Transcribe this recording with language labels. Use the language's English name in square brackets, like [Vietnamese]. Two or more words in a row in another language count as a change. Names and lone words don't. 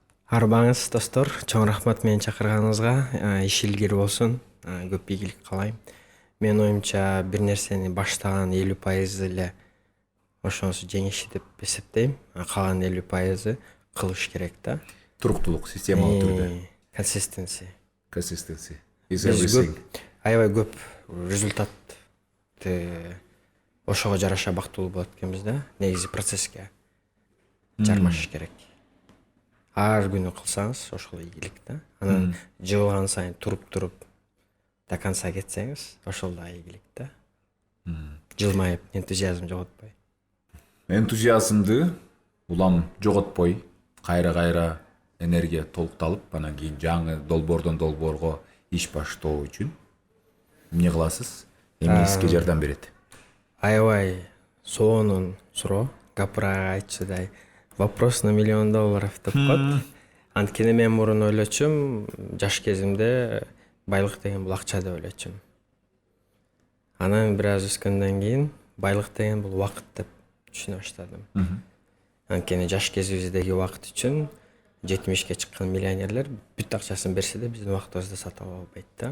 [Kyrgyz] Арбаңыз достор, чоң рахмат мени чакырганыңызга. Иш илгери болсун, көп ийгилик каалайм. Мен оюмча бир нерсени баштаган 50% эле ошонусу жеңиши деп эсептейм. Калган 50% кылыш керек да. Туруктуулук, системалуу түрдө. [English] Consistency. Is everything. [Kyrgyz] Аябай көп результатты ошого жараша бактылуу болот экенбиз да. Негизи процесске жармашыш керек. Ар күнү кылсаңыз ошол ийгилик да. Анан жылган сайын туруп [Russian] до конца [Kyrgyz] кетсеңиз, ошол да ийгилик да. Жылмайып, энтузиазм жоготпой. Энтузиазмды улам жоготпой, кайра энергия толукталып, анан кийин жаңы долбоордон долбоорго иш баштоо үчүн эмне кыласыз? Эмне сизге жардам берет? Аябай сонун суроо, гапырага айтчыдай. [Russian] Вопрос на $1 миллион [Kyrgyz] деп коет. Анткени мен мурун ойлочумун, жаш кезимде байлык деген бул акча деп ойлочумун. Анан бир аз өскөндөн кийин байлык деген бул убакыт деп түшүнө баштадым. Анткени жаш кезибиздеги убакыт үчүн 70ке чыккан миллионерлер бүт акчасын берсе да биздин убактыбызды сатып ала албайт да.